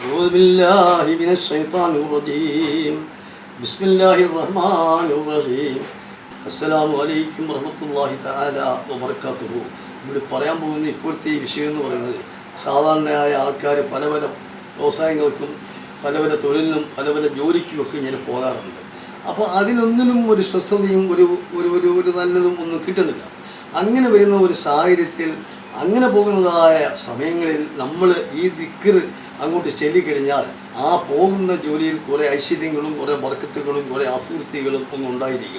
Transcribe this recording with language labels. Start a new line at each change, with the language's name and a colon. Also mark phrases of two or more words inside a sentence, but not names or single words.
Arabic: أعوذ بالله من الشيطان الرجيم بسم الله الرحمن الرحيم السلام عليكم ورحمة الله تعالى وبركاته.
Malayalam: ഇവിടെ പറയാൻ പോകുന്ന ഇപ്പോഴത്തെ ഈ വിഷയം എന്ന് പറയുന്നത് സാധാരണയായ ആൾക്കാർ പല പല വ്യവസായങ്ങൾക്കും പല പല തൊഴിലിനും പല പല ജോലിക്കുമൊക്കെ ഇങ്ങനെ പോകാറുണ്ട്. അപ്പോൾ അതിലൊന്നിനും ഒരു സ്വസ്ഥതയും ഒരു ഒരു ഒരു ഒരു നല്ലതും ഒന്നും കിട്ടുന്നില്ല. അങ്ങനെ വരുന്ന ഒരു സാഹചര്യത്തിൽ അങ്ങനെ പോകുന്നതായ സമയങ്ങളിൽ നമ്മൾ ഈ ദിക്ർ അങ്ങോട്ട് ചൊല്ലിക്കഴിഞ്ഞാൽ ആ പോകുന്ന ജോലിയിൽ കുറേ ഐശ്വര്യങ്ങളും കുറേ ബർക്കത്തുകളും കുറേ അഭിവൃദ്ധികളും ഒന്നും ഉണ്ടായിരിക്കും.